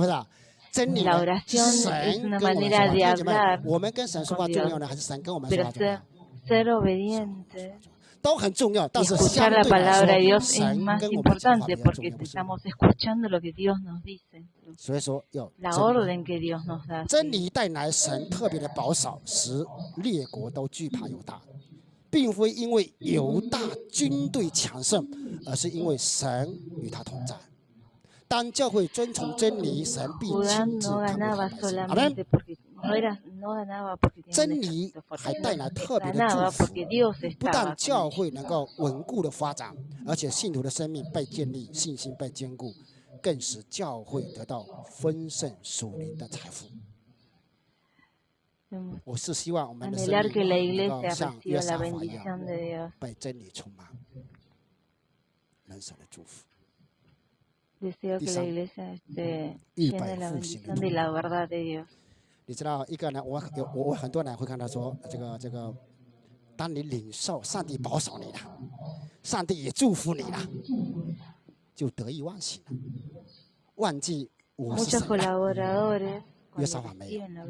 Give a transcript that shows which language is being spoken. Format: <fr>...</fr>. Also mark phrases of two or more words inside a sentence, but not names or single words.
<es>La oración es una manera de hablar con Dios, pero ser obediente. Escuchar la palabra de Dios es más importante porque estamos escuchando lo que Dios nos dice, la orden que Dios nos da.</es> <zh>并非因为犹大军队强盛，而是因为神与他同在。当教会遵从真理，神必亲自看顾百姓。阿门。真理还带来特别的祝福，不但教会能够稳固的发展，而且信徒的生命被建立，信心被坚固，更使教会得到丰盛属灵的财富。我是希望我们的生命能够像约沙法一样，被真理充满，人生的祝福。</zh> <es>Deseo que la iglesia esté llena de la bendición de la verdad de Dios。</es> <zh>你知道一个人，我很多人会看到说，这个，当你领受上帝保守你了，上帝也祝福你了，就得意忘形了，忘记我是神了。约沙法没有。</zh>